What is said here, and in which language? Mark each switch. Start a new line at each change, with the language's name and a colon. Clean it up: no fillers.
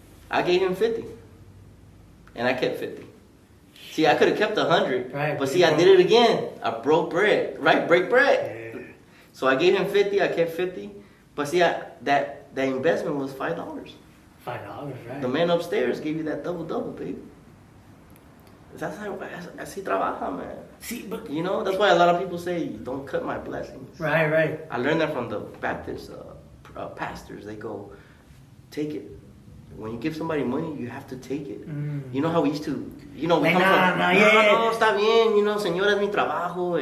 English: I gave him 50, and I kept 50. See, I could have kept 100, right? But see, I did it again. I broke bread, right? Break bread. Yeah. So I gave him 50. I kept 50. But see, that investment was $5. $5, right? The man upstairs gave you that double, baby. That's how
Spanish: así trabaja,
English: man. See, but you know, that's why a lot of people say, don't cut my blessings. Right. I learned that from the Baptist pastors. They go, take it. When you give somebody money, you have to take it. You know how we used to, you know, we come from,
Spanish: no, está bien,
English: you know,
Spanish: señor, es mi trabajo.